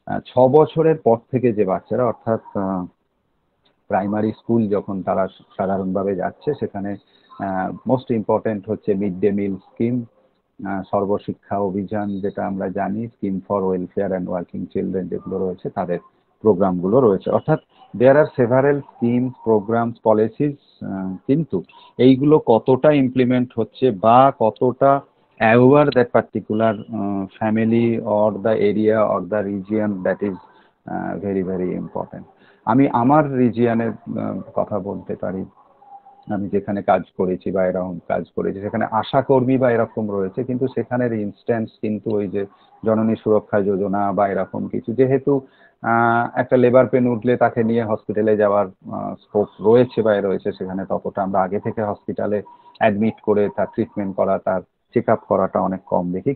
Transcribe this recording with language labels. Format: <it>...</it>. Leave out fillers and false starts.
<bn>6 বছরের পর থেকে যে বাচ্চারা, অর্থাৎ প্রাইমারি স্কুল যখন তারা সাধারণভাবে যাচ্ছে, সেখানে মোস্ট ইম্পর্টেন্ট হচ্ছে mid day meal scheme, Sarva Shiksha Abhiyan, যেটা আমরা জানি, scheme for welfare and working children, যেগুলো রয়েছে তাদের প্রোগ্রামগুলো রয়েছে।</bn> <en>অর্থাৎ there are several schemes, programmes, policies,</en> <bn>কিন্তু এইগুলো কতটা ইমপ্লিমেন্ট হচ্ছে বা কতটা</bn> <en>aware that particular family or the area or the region, that is very very important.</en> <bn>আমি আমার রিজিয়নের কথা বলতে পারি। আমি যেখানে কাজ করেছি বা এরকম কাজ করেছি, সেখানে আশা কর্মী বা এরকম রয়েছে, কিন্তু সেখানের ইনস্ট্যান্স কিন্তু ওই যে জননী সুরক্ষা যোজনা বা এরকম কিছু, যেহেতু একটা লেবার পেন উঠলে তাকে নিয়ে হসপিটালে যাওয়ার স্কোপ রয়েছে বা রয়েছে, সেখানে ততটা আমরা আগে থেকে হসপিটালে অ্যাডমিট করে তার ট্রিটমেন্ট করা, তার চেক আপ করাটা অনেক কম দেখি।</bn>